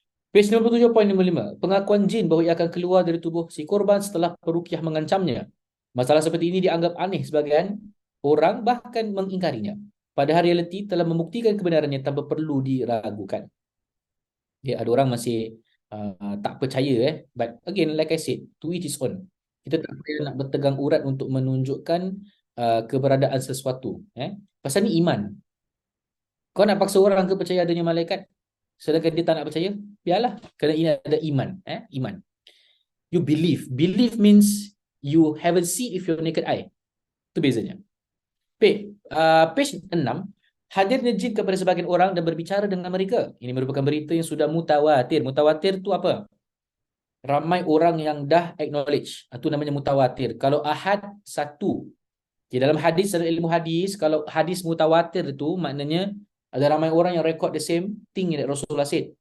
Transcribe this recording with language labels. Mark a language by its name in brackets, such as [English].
[Malay] Page 97.55. Pengakuan jin bahawa ia akan keluar dari tubuh si korban setelah peruqyah mengancamnya. Masalah seperti ini dianggap aneh sebagian orang, bahkan mengingkarinya. Padahal realiti telah membuktikan kebenarannya tanpa perlu diragukan. Ada orang masih tak percaya. [English] But again, like I said, to each his own. [Malay] Kita tak payah nak bertegang urat untuk menunjukkan keberadaan sesuatu. Pasal ni iman. Kau nak paksa orang ke percaya adanya malaikat, sedangkan dia tak nak percaya, biarlah. Kerana ini ada iman. Iman. [English] You believe. Believe means you haven't seen with your naked eye. [Malay] Itu bezanya. Page 6. Hadirnya jin kepada sebagian orang dan berbicara dengan mereka. Ini merupakan berita yang sudah mutawatir. Mutawatir tu apa? Ramai orang yang dah acknowledge. Itu namanya mutawatir. Kalau ahad, satu. Di dalam hadis, dalam ilmu hadis, kalau hadis mutawatir itu maknanya ada ramai orang yang [English] record the same thing that Rasulullah said.